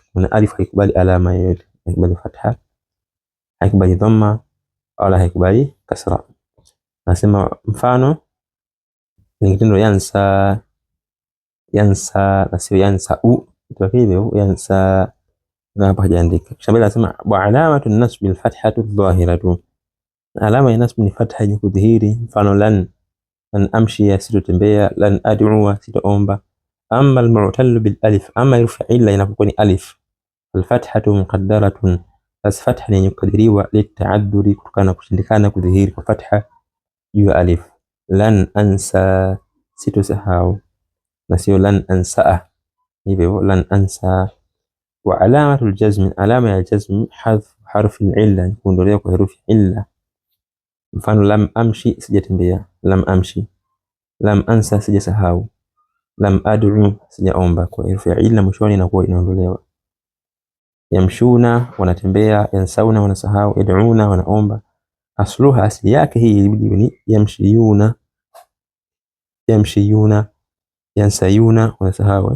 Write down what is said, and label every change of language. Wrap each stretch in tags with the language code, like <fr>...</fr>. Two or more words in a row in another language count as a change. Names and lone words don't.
<sw>Kuna alif haikubali alama yoyote, haikubali fatha, haikubali dhamma, wala haikubali kasra. Nasema mfano ni kitendo yansa, yansa na sio yansa kwa hivyo yansa na hapa hajaandika. Kisha mbele anasema</sw> <ar>وعلامة النصب الفتحة الظاهرة,</ar> <sw>alama ya nasb ni fatha yenye kudhihiri. Mfano</sw> <ar>لن أمشي,</ar> <sw>sitotembea.</sw> <ar>لن أدعو,</ar> <sw>sitoomba.</sw> <ar>أما المعتل بالألف,</ar> <sw>amma herufi illa inapokuwa ni alif,</sw> <ar>الفتحة مقدرة,</ar> <sw>bas fatha ni yenye kukadiriwa, litaaddudi, kutokana kushindikana kudhihiri kwa fatha juu ya alif.</sw> <ar>لن أنسى,</ar> <sw>sitosahau, na sio</sw> <ar>لن أنسى.</ar> <sw>Hivyo</sw> <ar>لن أنسى. وعلامة الجزم,</ar> <sw>alama ya jazm</sw> <ar>حذف حرف العلة,</ar> <sw>kuondolewa kwa herufi illa. Mfano</sw> <ar>لم أمش,</ar> <sw>sijatembea.</sw> <ar>لم أمش. لم أنس,</ar> <sw>sijasahau.</sw> <ar>لم أدع,</ar> <sw>sijaomba. Kwa herufi ya illa mwishoni inakuwa inaondolewa. Yamshuna, wanatembea. Yansauna, wanasahau. Yad'una, wanaomba. Asluha, asli yake hii ilibidi ni yamshiyuna. Yamshiyuna. Yansayuna, wanasahau.</sw>